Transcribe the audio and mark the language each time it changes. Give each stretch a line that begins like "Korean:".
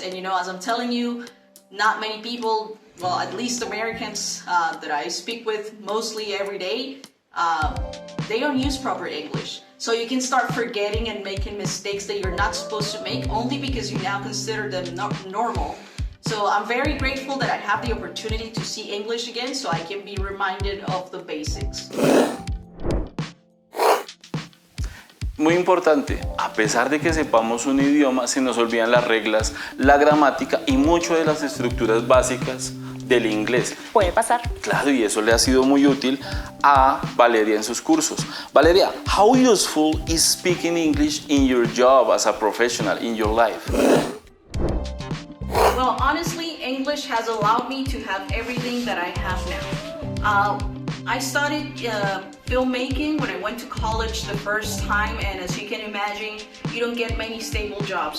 English: And as I'm telling you, not many people, well, at least Americans that I speak with mostly every day, they don't use proper English. So you can start forgetting and making mistakes that you're not supposed to make, only because you now consider them not normal. So I'm very grateful that I have the opportunity to see English again so I can be reminded of the basics.
Spanish: Muy importante, a pesar de que sepamos un idioma, se nos olvidan las reglas, la gramática y mucho de las estructuras básicas del inglés. Puede pasar. Claro, y eso le ha sido muy útil a Valeria en sus cursos.
English: Valeria, how useful is speaking English in your job as a professional, in your life? Well, honestly, English has allowed me to have everything that I have now. I started filmmaking when I went to college the first time, and as you can imagine, you don't get many stable jobs.